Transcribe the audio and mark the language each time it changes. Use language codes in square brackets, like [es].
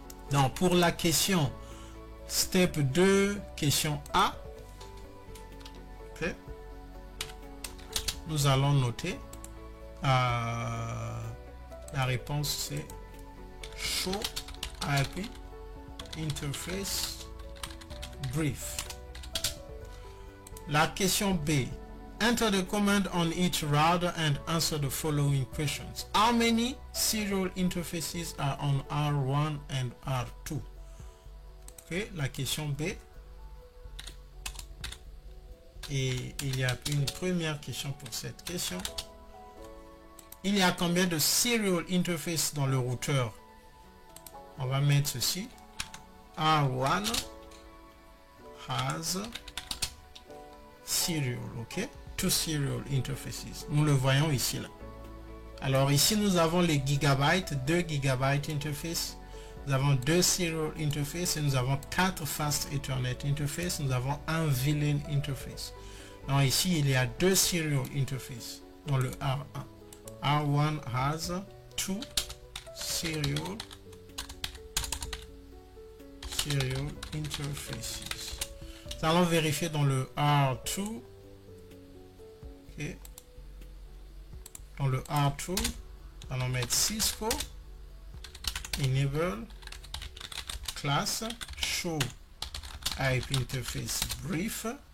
[fr] Donc, pour la question step 2, question A, okay, nous allons noter la réponse c'est show IP interface brief. La question B, [en] enter the command on each router and answer the following questions. How many serial interfaces are on R1 and R2? [fr] Okay, la question B. Et il y a une première question pour cette question. Il y a combien de serial interfaces dans le routeur? [en] On va mettre ceci. R1 has serial, ok? Two serial interfaces. [fr] Nous le voyons ici là. Alors ici nous avons les gigabytes, 2 gigabytes interface. Nous avons 2 serial interfaces et nous avons 4 fast ethernet interface. Nous avons un VLAN interface. Donc ici, il y a deux serial interfaces dans le R1. [en] R1 has two serial interfaces. [fr] Nous allons vérifier dans le R2. Okay. Dans le R2, nous allons mettre Cisco enable class show IP interface brief.